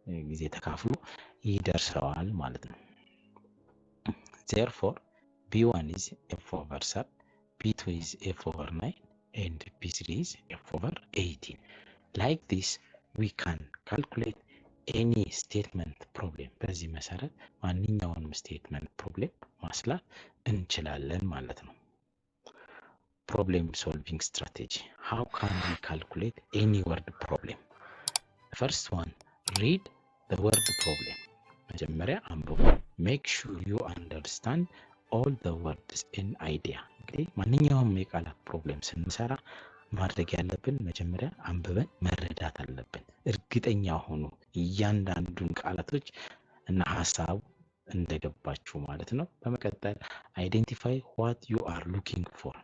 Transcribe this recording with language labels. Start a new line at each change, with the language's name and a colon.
Amharic: ጊዜ ተካፍሎ ይደርሰዋል ማለት ነው።
English: Therefore, B1 is F over 7, B2 is F over 9, and B3 is F over 18. Like this, we can calculate any statement problem.
Amharic: በዚህ መሰረት ማንኛውንም statement problem ማስላት እንችላለን ማለት ነው።
English: Problem solving strategy. How can we calculate any word problem? The first one, read the word problem.
Amharic: መጀመሪያ አንብቡ።
English: Make sure you understand all the words in idea.
Amharic: እንግዲህ ማንኛውም የቃላት ፕሮብሌም ስንሰራ ማድረግ ያለብን መጀመሪያ አንብበን መረዳት አለብን። እርግጠኛ ሆኑ እያንዳንዱን ቃላቶች እና ሐሳቡ እንደገባችሁ ማለት ነው። በመቀጠል
English: identify what you are looking for.